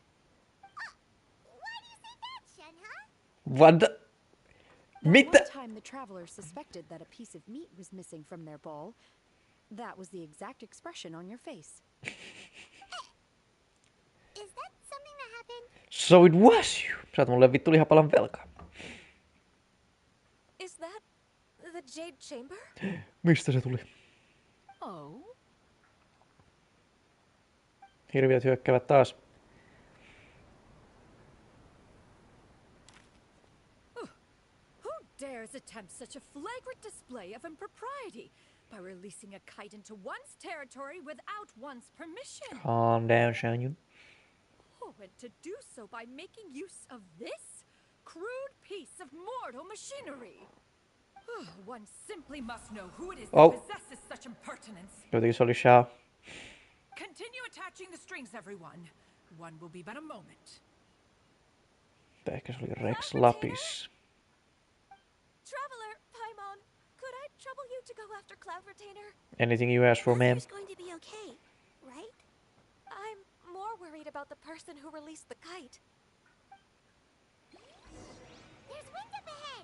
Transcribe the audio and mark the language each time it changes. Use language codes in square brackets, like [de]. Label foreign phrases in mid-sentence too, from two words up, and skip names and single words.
[en] Why do you say that, Shenhe? What the? Mitä? One time the traveler suspected that a piece of meat was missing from their bowl. That was the exact expression on your face. Is that something that happened? So it was you. [fi] Sä oot mulle vittu lihapalan velkaa. [en] Is that the Jade Chamber? [fi] Mistä se tuli? [en] Oh? [fi] Hirviöt hyökkäävät taas. [en] Who dares attempt such a flagrant display of impropriety by releasing a kite into one's territory without one's permission? Calm down, Shanyon. Oh, and to do so by making use of this crude piece of mortal machinery. One simply must know who it is that possesses such impertinence. [fi] Jotenkin se oli Shao. [en] Continue attaching the strings, everyone. One will be but a moment. [fi] Tai ehkä se oli Rex Lapis. [en] Traveler, Paimon, could I trouble you to go after Cloud Retainer? Anything you ask for, ma'am? It's going to be okay, right? I'm more worried about the person who released the kite. There's wind up ahead.